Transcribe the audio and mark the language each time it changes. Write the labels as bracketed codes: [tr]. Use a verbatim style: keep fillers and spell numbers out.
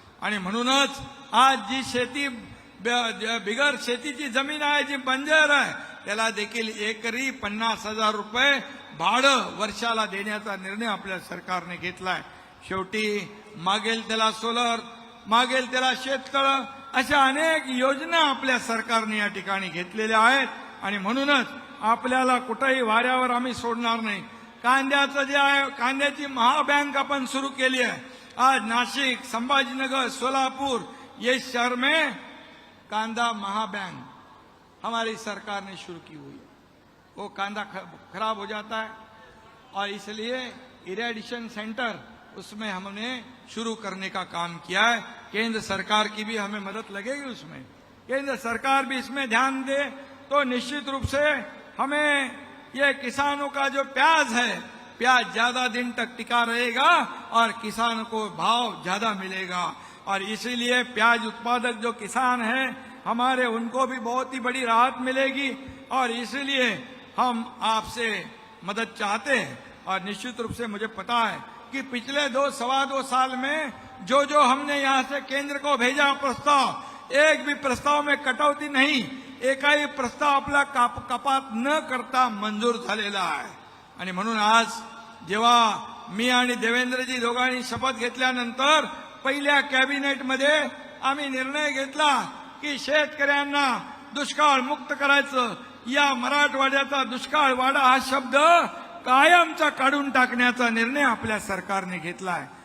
[mr] आणि म्हणूनच आज जी शेती बिगर शेतीची जमीन आहे, जी बंजर आहे, त्याला देखील एकरी पन्नास हजार रुपये भाडं वर्षाला देण्याचा निर्णय आपल्या सरकारने घेतलाय. शेवटी मागेल त्याला सोलर, मागेल त्याला शेततळ अशा अनेक योजना आपल्या सरकारने या ठिकाणी घेतलेल्या आहेत. आणि म्हणूनच आपल्याला कुठेही वाऱ्यावर आम्ही सोडणार नाही. कांद्याचं जे आहे, कांद्याची महाबँक आपण सुरू केली आहे. [hi] आज नाशिक, संभाजीनगर, सोलापुर ये शहर में कांदा महाबैंक हमारी सरकार ने शुरू की हुई है। वो कांदा ख- खराब हो जाता है और इसलिए इरेडिशन सेंटर उसमें हमने शुरू करने का काम किया है। केंद्र सरकार की भी हमें मदद लगेगी उसमें, केंद्र सरकार भी इसमें ध्यान दे तो निश्चित रूप से हमें ये किसानों का जो प्याज है, प्याज ज्यादा दिन तक टिका रहेगा और किसान को भाव ज्यादा मिलेगा। और इसीलिए प्याज उत्पादक जो किसान हैं हमारे, उनको भी बहुत ही बड़ी राहत मिलेगी। और इसीलिए हम आपसे मदद चाहते हैं। और निश्चित रूप से मुझे पता है कि पिछले दो सवा दो साल में जो जो हमने यहाँ से केंद्र को भेजा प्रस्ताव, एक भी प्रस्ताव में कटौती नहीं, [mr] एकाही प्रस्ताव आपला काप कपात न करता मंजूर झालेला आहे. आणि म्हणून आज जेव्हा मी आणि देवेंद्रजी दोघांनी शपथ घेतल्यानंतर पहिल्या कॅबिनेटमध्ये आम्ही निर्णय घेतला की शेतकऱ्यांना दुष्काळ मुक्त करायचं. या मराठवाड्याचा दुष्काळ वाडा हा शब्द कायमचा काढून टाकण्याचा निर्णय आपल्या सरकारने घेतला आहे.